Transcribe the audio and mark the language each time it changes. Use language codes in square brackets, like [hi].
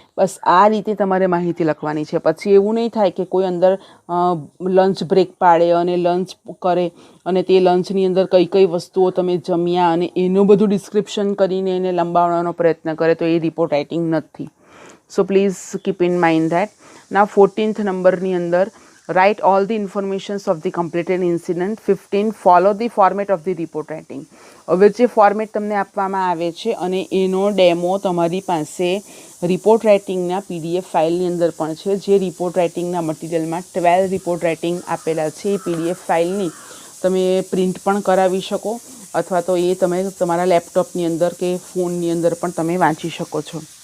[gu] બસ આ રીતે તમારે માહિતી લખવાની છે. પછી એવું નહીં થાય કે કોઈ અંદર લંચ બ્રેક પાડે અને લંચ કરે અને તે લંચની અંદર કઈ કઈ વસ્તુઓ તમે જમ્યા અને એનું બધું ડિસ્ક્રિપ્શન કરીને એને લંબાવવાનો પ્રયત્ન કરે તો એ રિપોર્ટ રાઇટિંગ નથી. [en] So please keep in mind that. Now 14th [gu] નંબરની અંદર [en] write all the informations of the completed incident. 15 follow the format of the report writing. [gu] હવે જે ફોર્મેટ તમને આપવામાં આવે છે અને એનો ડેમો તમારી પાસે રિપોર્ટ રાઇટિંગના PDF ફાઇલની અંદર પણ છે. જે રિપોર્ટ રાઇટિંગના મટીરિયલમાં 12 રિપોર્ટ રાઇટિંગ આપેલા છે. એ PDF ફાઇલની તમે પ્રિન્ટ પણ કરાવી શકો અથવા તો એ તમે તમારા લેપટોપની અંદર કે ફોનની અંદર પણ તમે વાંચી શકો છો.